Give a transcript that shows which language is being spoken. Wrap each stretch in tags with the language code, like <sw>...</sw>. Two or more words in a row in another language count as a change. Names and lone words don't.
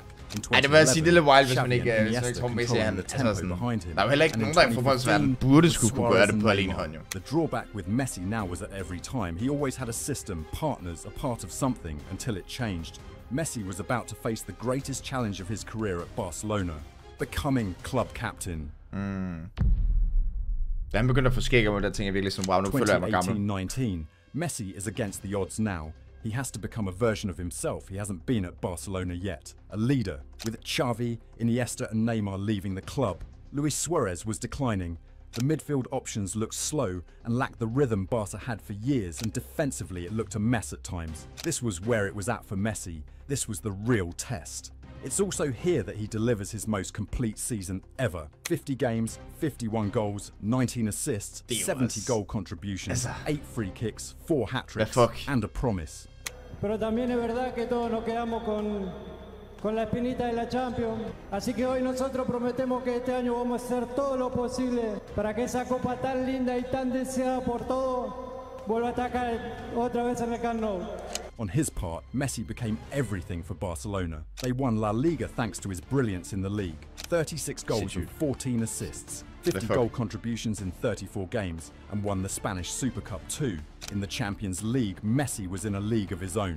<en>In 2011, Xavi and Iniesta controlling the tempo behind him. And in 2015, Suarez and Neymar. The drawback with Messi now was at every time. He always had a system, partners, a part of something, until it changed. Messi was about to face the greatest challenge of his career at Barcelona, becoming club captain.</en> <da>Da han begyndte at få skæg om, der tænker jeg virkelig sådan, wow, nu føler jeg mig gammel.</da> <en>2018-19, Messi is against the odds now. He has to become a version of himself he hasn't been at Barcelona yet. A leader, with Xavi, Iniesta and Neymar leaving the club. Luis Suarez was declining. The midfield options looked slow and lacked the rhythm Barca had for years, and defensively it looked a mess at times. This was where it was at for Messi. This was the real test. It's also here that he delivers his most complete season ever. 50 games, 51 goals, 19 assists, 70 goal contributions, 8 free kicks, 4 hat-tricks, and a promise.</en> <es>Pero también es verdad que todos nos quedamos con la espinita de la Champions. Así que hoy nosotros prometemos que este año vamos a hacer todo lo posible para que esa copa tan linda y tan deseada por todos vuelva a atacar otra vez en el Camp Nou.</es> <en>On his part, Messi became everything for Barcelona. They won La Liga thanks to his brilliance in the league. 36 goals and 14 assists, 50 goal contributions in 34 games, and won the Spanish Super Cup too. In the Champions League, Messi was in a league of his own.</en>